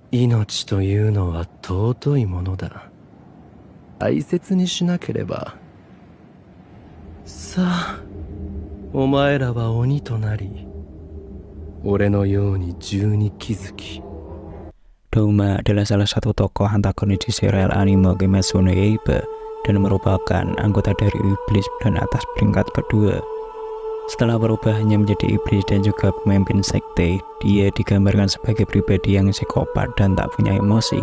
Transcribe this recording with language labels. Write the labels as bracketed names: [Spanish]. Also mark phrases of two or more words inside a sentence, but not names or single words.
[Japanese] 命というのは尊いものだ。大切にしなければ。さあ、お前らは鬼となり、俺のように銃に気づき。 [Indonesian] Douma adalah salah satu tokoh antagonis di serial anime Kimetsu no Yaiba dan merupakan anggota dari iblis bulan atas peringkat kedua. Setelah berubahnya menjadi iblis dan juga pemimpin sekte, dia digambarkan sebagai pribadi yang psikopat dan tak punya emosi.